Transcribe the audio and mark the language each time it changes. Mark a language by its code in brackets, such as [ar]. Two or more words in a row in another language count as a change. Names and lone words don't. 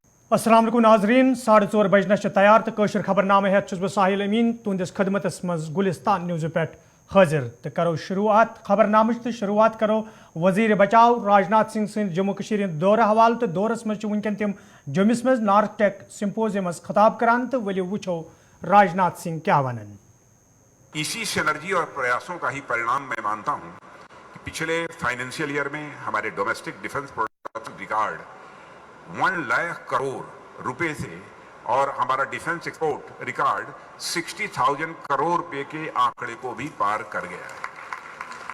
[ar] السلام عليكم [ks] नाजरीन 4:30 बजन तैयार तो कशर खबरनामे हेत बह साहिल अमीन तुंदिस खदमतस मज गुलिस्तान न्यूज़ पे हाजिर तो करो शुरुआत खबरनाम तो शुरुआत करो वजीर बचाव राजनाथ सिंह सद जम्मू कश्मीर दौरे हवाल तो दौरस मज वनकन तम जम्मिस मज नॉर्थ टेक सिंपोजियमस खताब करान तो वलियो वुचो राजनाथ सिंह क्या वनन। [hi] इसी सिनर्जी और प्रयासों का ही परिणाम मैं मानता हूं कि पिछले [en] financial year [hi] में हमारे [en] domestic defence production record [hi] 1 लाख करोड़ रुपए से और हमारा [en] defence export record [hi] 60,000 करोड़ रुपए के आंकड़े को भी पार कर गया है।